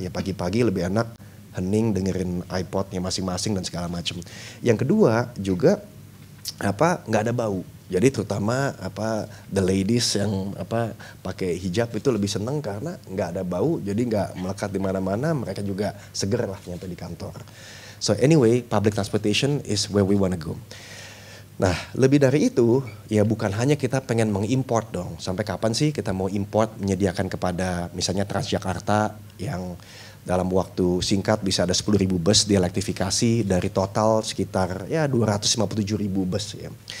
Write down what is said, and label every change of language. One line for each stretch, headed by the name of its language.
Indonesian: Ya pagi-pagi lebih enak hening dengerin iPodnya masing-masing dan segala macam. Yang kedua juga nggak ada bau. Jadi terutama
English: the ladies
Indonesian: yang pakai hijab itu lebih seneng karena nggak ada bau, jadi nggak melekat di mana-mana, mereka juga seger lah nyampe di kantor.
English: So anyway, public transportation is where we wanna go.
Indonesian: Nah, lebih dari itu ya bukan hanya kita pengen mengimport dong. Sampai kapan sih kita mau import menyediakan kepada misalnya Transjakarta yang dalam waktu singkat bisa ada 10.000 bus dielektrifikasi dari total sekitar ya 257.000 bus ya.